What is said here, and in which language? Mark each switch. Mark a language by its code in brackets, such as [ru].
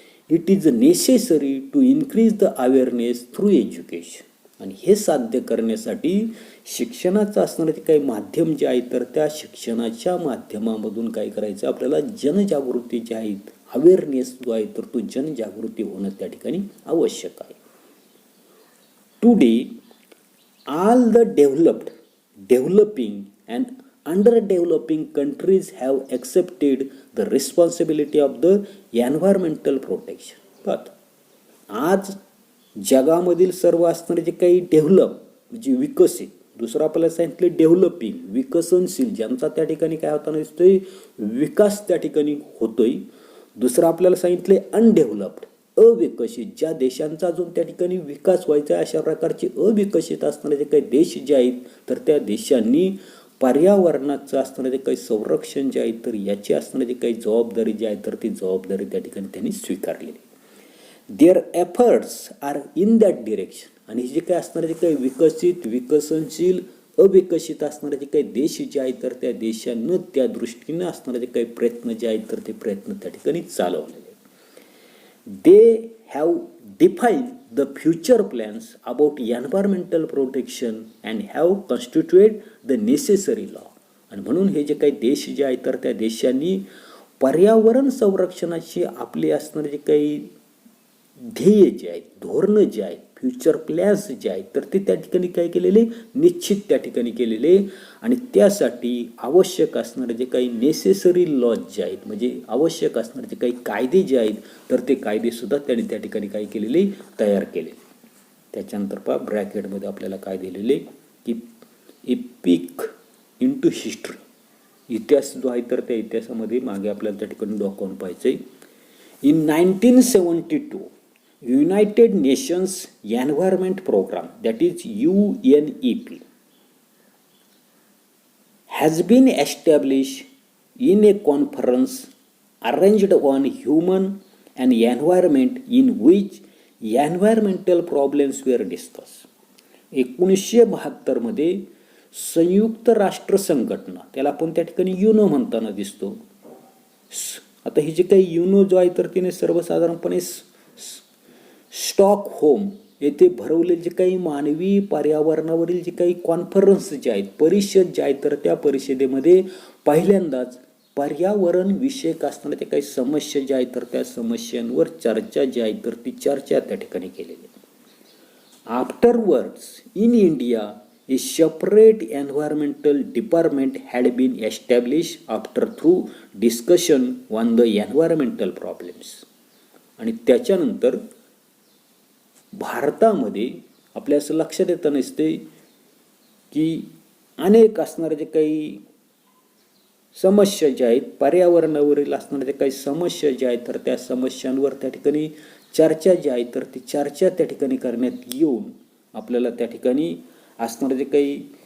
[en] It is necessary to increase the awareness through education. [mr] आणि हे साध्य करण्यासाठी शिक्षणाचं असणारं जे काही माध्यम जे आहे तर त्या शिक्षणाच्या माध्यमामधून काय करायचं, आपल्याला जनजागृती जी आहे, अवेअरनेस जो आहे तर तो जनजागृती होणं त्या ठिकाणी आवश्यक आहे. [en] Today all the developing and underdeveloping countries have accepted the responsibility of the environmental protection. [mr] but आज जगामधील सर्व असणारे जे काही डेव्हलप म्हणजे विकसित, दुसरं आपल्याला सांगितलं डेव्हलपिंग विकसनशील, ज्यांचा त्या ठिकाणी काय होताना दिसतोय, विकास त्या ठिकाणी होतोय. दुसरं आपल्याला सांगितले अनडेव्हलप्ड अविकसित, ज्या देशांचा अजून त्या ठिकाणी विकास व्हायचा आहे, अशा प्रकारचे अविकसित असणारे जे काही देश जे आहेत तर त्या देशांनी पर्यावरणाचं असणारं जे काही संरक्षण जे आहे तर याची असणारी जी काही जबाबदारी जी आहे तर ती जबाबदारी त्या ठिकाणी त्यांनी स्वीकारलेली. [en] Their efforts are in that direction. [mr] आणि जे काही असणारे जे काही विकसित विकसनशील अविकसित असणारे जे काही देश जे आहेत तर त्या देशांना त्या दृष्टीनं असणारे जे काही प्रयत्न जे आहेत तर ते प्रयत्न त्या ठिकाणी चालवलेले. [en] They have define the future plans about environmental protection and have constituted the necessary law. [mr] आणि म्हणून हे जे काही देश जे आहेत तर त्या देशांनी पर्यावरण संरक्षणाची आपले असणारे जे काही ध्येय जे आहेत, धोरणं जे आहेत, फ्युचर प्लॅन्स जे आहेत तर ते त्या ठिकाणी काय केलेले, निश्चित त्या ठिकाणी केलेले. आणि त्यासाठी आवश्यक असणारे जे काही नेसेसरी लॉज जे आहेत म्हणजे आवश्यक असणारे जे काही कायदे जे आहेत तर ते कायदेसुद्धा त्यांनी त्या ठिकाणी काय केलेले, तयार केले. त्याच्यानंतर पहा ब्रॅकेटमध्ये आपल्याला काय दिलेले की [en] a peek into history, [mr] इतिहास जो आहे तर त्या इतिहासामध्ये मागे आपल्याला त्या ठिकाणी डॉक्युमेंट पाहायचं आहे. [en] In 1972 United Nations Environment Program, that is UNEP, has been established in a conference arranged on human and environment in which environmental problems were discussed. [mr] 1972 मध्ये संयुक्त राष्ट्र संघटना, त्याला आपण त्या ठिकाणी युनो म्हणताना दिसतो. आता ही जी काही युनो जो आहे तर तिने सर्वसाधारणपणे स्टॉकहोम येथे भरवलेले जे काही मानवी पर्यावरणावरील जे काही कॉन्फरन्स जे आहेत, परिषद जे आहेत तर त्या परिषदेमध्ये पहिल्यांदाच पर्यावरण विषयक असणाऱ्या त्या काही समस्या ज्या आहेत तर त्या समस्यांवर चर्चा जी आहे तर ती चर्चा त्या ठिकाणी केलेली. [en] Afterwards in India a separate environmental department had been established after through discussion on the environmental problems. [mr] आणि त्याच्यानंतर भारतामध्ये आपल्या असं लक्षात येतं नसते की अनेक असणारे जे काही समस्या ज्या आहेत, पर्यावरणावरील असणाऱ्या जे काही समस्या ज्या आहेत तर त्या समस्यांवर त्या ठिकाणी चर्चा जी आहे तर ती चर्चा त्या ठिकाणी करण्यात येऊन आपल्याला त्या ठिकाणी असणारे जे काही